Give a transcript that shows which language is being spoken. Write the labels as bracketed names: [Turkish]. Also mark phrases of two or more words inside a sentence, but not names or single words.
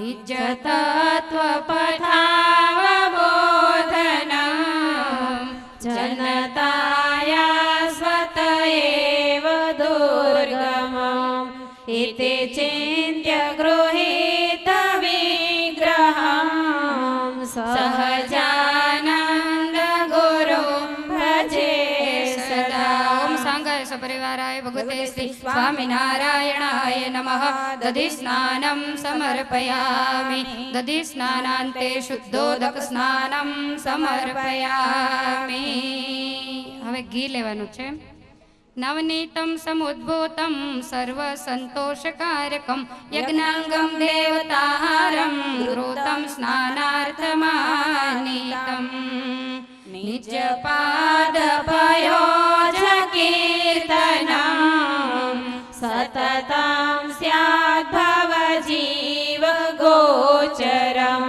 [Sanskrit] निजतत्त्वपथावबोधनं जनताया स्वत एव दुर्गमम् इति चिन्त्य गृहीत विग्रहं सहजानन्द गुरुं भजे सदा। ओम सांगाय सपरिवाराय भगवते श्री स्वामिनारायणाय नमः। दधि स्नानं समर्पयामि। दधि स्नानान्ते शुद्धोदक स्नानं समर्पयामि। [Gujarati] હવે ઘી લેવાનું છે। [Sanskrit] नवनीतं समुद्भूतं सर्वसन्तोषकारकं यज्ञाङ्गं देवताहारं घृतं स्नानार्थमानीतं। निजपादपयोजकीर्तनं सततं स्यात् भवजीव गोचरं।